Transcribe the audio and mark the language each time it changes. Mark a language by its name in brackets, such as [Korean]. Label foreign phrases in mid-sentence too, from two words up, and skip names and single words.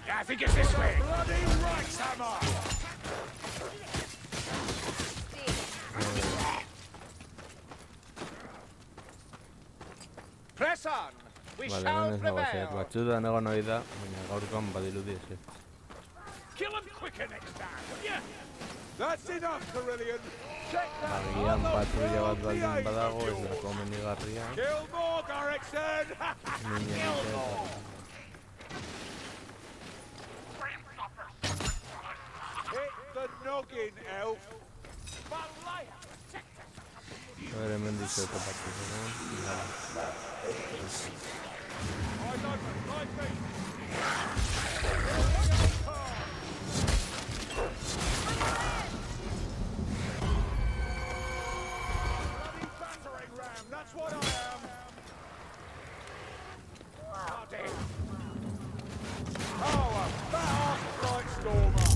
[English] think it's this way. Bloody right, Hammer! Press on! We [Basque] Vale, [English] shall [Basque] hemen ez nago [English] prevail! [Basque] zehaz. Batzutan egon hori da, baina gaurkoan badirudi ez. [English] Kill him quicker next time, will ya? That's enough, Carillion! [Basque] Agian patrulla bat baldin badago, ez da komenigarria. [English] Kill more, Garrickson! Kill more! Hit the noggin, elf! [Spanish] A ver, [Basque] hemen dice topatu zen. [English] That's what I am. Oh, a fat Blight Stormer.